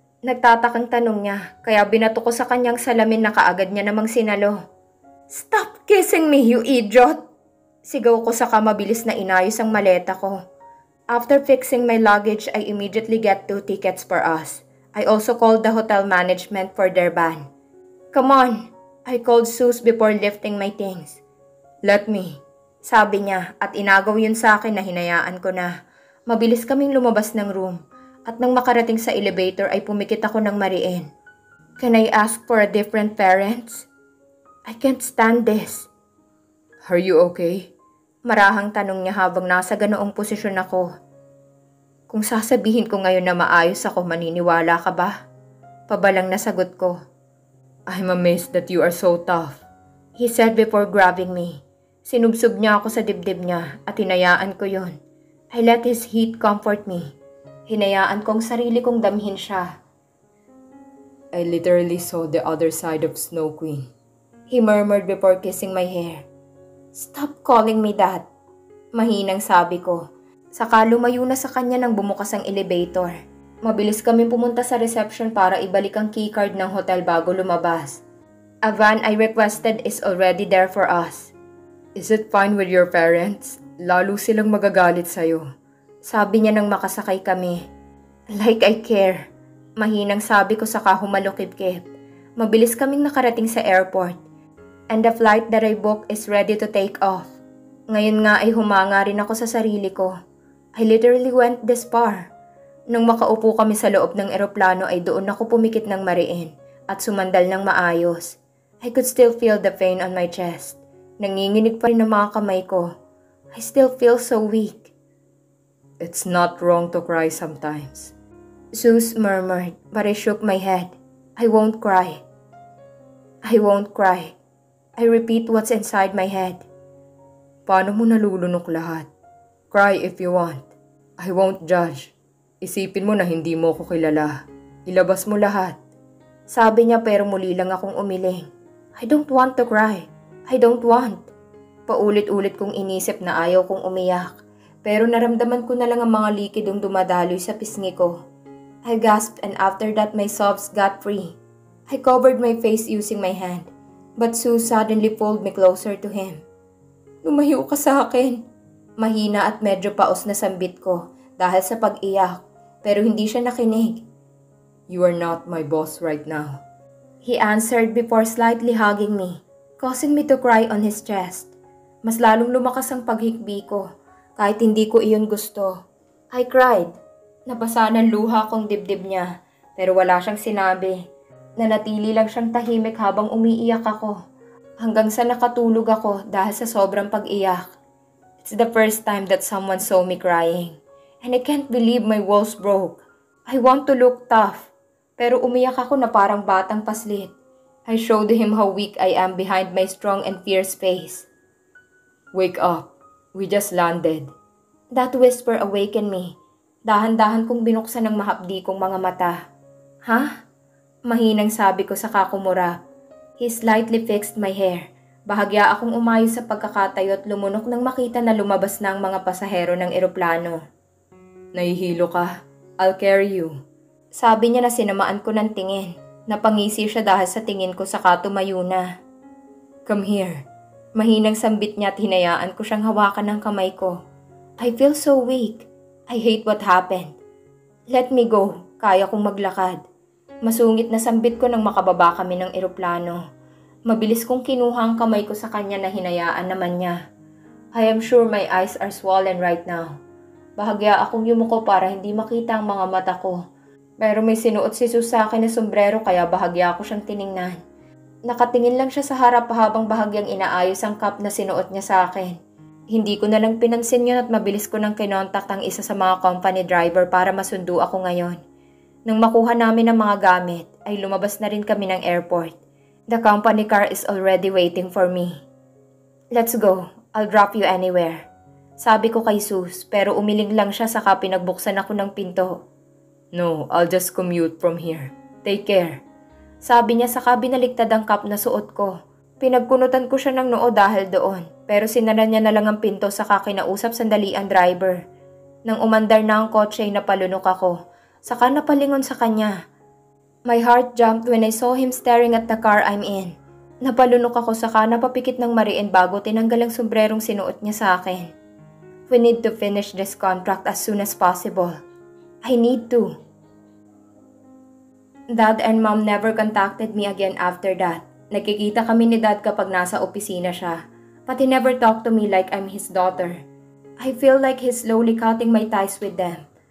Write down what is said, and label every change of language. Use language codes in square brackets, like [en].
[tl] Nagtatakang tanong niya, kaya binato ko sa kanyang salamin na kaagad niya namang sinalo. [en] Stop kissing me, you idiot! [tl] Sigaw ko saka mabilis na inayos ang maleta ko. [en] After fixing my luggage, I immediately get 2 tickets for us. I also called the hotel management for their van. Come on! I called Sus before lifting my things. Let me. [tl] Sabi niya at inagaw yun sa akin na hinayaan ko na. Mabilis kaming lumabas ng room at nang makarating sa elevator ay pumikit ako ng mariin. [en] Can I ask for a different parents? I can't stand this. Are you okay? [tl] Marahang tanong niya habang nasa ganoong posisyon ako. Kung sasabihin ko ngayon na maayos ako, maniniwala ka ba? Pabalang nasagot ko. [en] I'm amazed that you are so tough, he said before grabbing me. [tl] Sinubsob niya ako sa dibdib niya at hinayaan ko yon. [en] I let his heat comfort me. [tl] Hinayaan kong sarili kong damhin siya. [en] I literally saw the other side of Snow Queen, he murmured before kissing my hair. Stop calling me that. [tl] Mahinang sabi ko. Saka lumayo na sa kanya nang bumukas ang elevator. Mabilis kami pumunta sa reception para ibalik ang keycard ng hotel bago lumabas. [en] A van I requested is already there for us. Is it fine with your parents? [tl] Lalo silang magagalit sa'yo. Sabi niya nang makasakay kami. [en] Like I care. [tl] Mahinang sabi ko saka humalukip-kip. Mabilis kaming nakarating sa airport. [en] And the flight that I booked is ready to take off. [tl] Ngayon nga ay humanga rin ako sa sarili ko. [en] I literally went this far. [tl] Nung makaupo kami sa loob ng eroplano ay doon ako pumikit ng mariin at sumandal ng maayos. [en] I could still feel the pain on my chest. Nanginginig pa rin ang mga kamay ko. I still feel so weak. It's not wrong to cry sometimes. Zeus murmured, but I shook my head. I won't cry. I won't cry. I repeat what's inside my head. [tl] Paano mo nalulunok lahat? [en] Cry if you want. I won't judge. [tl] Isipin mo na hindi mo ko kilala. Ilabas mo lahat. Sabi niya pero muli lang akong umiling. [en] I don't want to cry. I don't want. [tl] Paulit-ulit kong inisip na ayaw kong umiyak. Pero naramdaman ko na lang ang mga likidong dumadaloy sa pisngi ko. [en] I gasped and after that my sobs got free. I covered my face using my hand. But Sue suddenly pulled me closer to him. [tl] Lumayo ka sa akin. Mahina at medyo paos na sambit ko dahil sa pag-iyak. Pero hindi siya nakinig. [en] You are not my boss right now. He answered before slightly hugging me, causing me to cry on his chest. [tl] Mas lalong lumakas ang paghikbi ko, kahit hindi ko iyon gusto. [en] I cried. [tl] Nabasa ng luha kong dibdib niya, pero wala siyang sinabi. Nanatili lang siyang tahimik habang umiiyak ako, hanggang sa nakatulog ako dahil sa sobrang pag-iyak. [en] It's the first time that someone saw me crying, and I can't believe my walls broke. I want to look tough, [tl] pero umiyak ako na parang batang paslit. [en] I showed him how weak I am behind my strong and fierce face. Wake up. We just landed. That whisper awakened me. [tl] Dahan-dahan kong binuksan ng mahapdi kong mga mata. Ha? Mahinang sabi ko sa kakumura. [en] He slightly fixed my hair. [tl] Bahagya akong umayos sa pagkakatayo at lumunok nang makita na lumabas na ang mga pasahero ng eroplano. Nahihilo ka? [en] I'll carry you. [tl] Sabi niya na sinamaan ko ng tingin. Napangisi siya dahil sa tingin ko saka tumayo na. [en] Come here. [tl] Mahinang sambit niya at hinayaan ko siyang hawakan ng kamay ko. [en] I feel so weak. I hate what happened. Let me go. [tl] Kaya kong maglakad. Masungit na sambit ko nang makababa kami ng eroplano. Mabilis kong kinuha ang kamay ko sa kanya na hinayaan naman niya. [en] I am sure my eyes are swollen right now. [tl] Bahagya akong yumuko para hindi makita ang mga mata ko. Pero may sinuot si Sus sa akin na sombrero kaya bahagya ako siyang tiningnan. Nakatingin lang siya sa harap habang bahagyang inaayos ang cup na sinuot niya sa akin. Hindi ko na lang pinansin yun at mabilis ko nang kinontak ang isa sa mga company driver para masundo ako ngayon. Nang makuha namin ang mga gamit, ay lumabas na rin kami ng airport. [en] The company car is already waiting for me. Let's go. I'll drop you anywhere. [tl] Sabi ko kay Sus pero umiling lang siya saka pinagbuksan ako ng pinto. [en] No, I'll just commute from here. Take care. [tl] Sabi niya saka binaligtad ang cup na suot ko. Pinagkunutan ko siya ng noo dahil doon pero sinara niya na lang ang pinto saka kinausap sandali ang driver. Nang umandar na ang kotse ay napalunok ako. Saka napalingon sa kanya. [en] My heart jumped when I saw him staring at the car I'm in. [tl] Napalunok ako saka napapikit ng mariin bago tinanggal ang sombrerong sinuot niya sa akin. [en] We need to finish this contract as soon as possible. I need to. Dad and Mom never contacted me again after that. [tl] Nagkikita kami ni Dad kapag nasa opisina siya. [en] But he never talked to me like I'm his daughter. I feel like he's slowly cutting my ties with them.